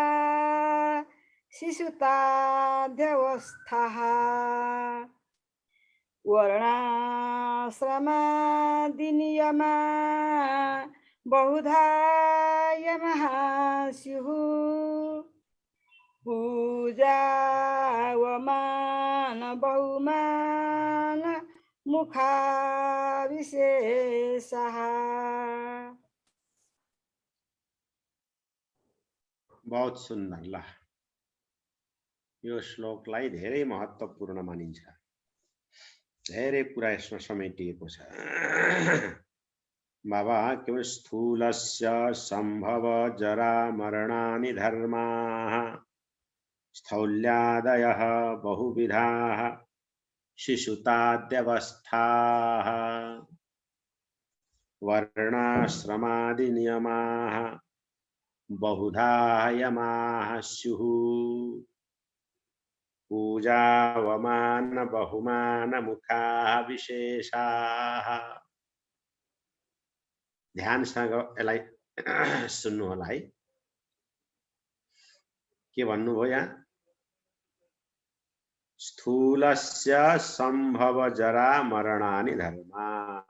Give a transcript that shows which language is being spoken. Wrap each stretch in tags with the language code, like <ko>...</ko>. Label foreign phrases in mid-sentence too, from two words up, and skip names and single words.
<sa>शिशुताद्यवस्थाः वर्णाश्रमादिनियमा बहुधा यमः स्युः पूजावमान बहुमान मुखा विशेषः।</sa> <hi>बहुत सुन्दर।</hi> <ne>ल यो श्लोकलाई धेरै महत्त्वपूर्ण मानिन्छ, धेरै कुरा यसमा समेटिएको छ।</ne> <sa>बाबा के स्थूलस्य सम्भव जरा मरणानि धर्माः स्थौल्यादयः बहुविधाः शिशुताद्यवस्थाः वर्णाश्रमादिनियमाः बहुधा यमाः स्युः पूजावमान बहुमान मुखाः विशेषाः।</sa> <ne>ध्यानसँग यसलाई सुन्नु होला है। के भन्नुभयो यहाँ?</ne> <sa>स्थूलस्य सम्भव जरा मरणानि धर्माः।</sa>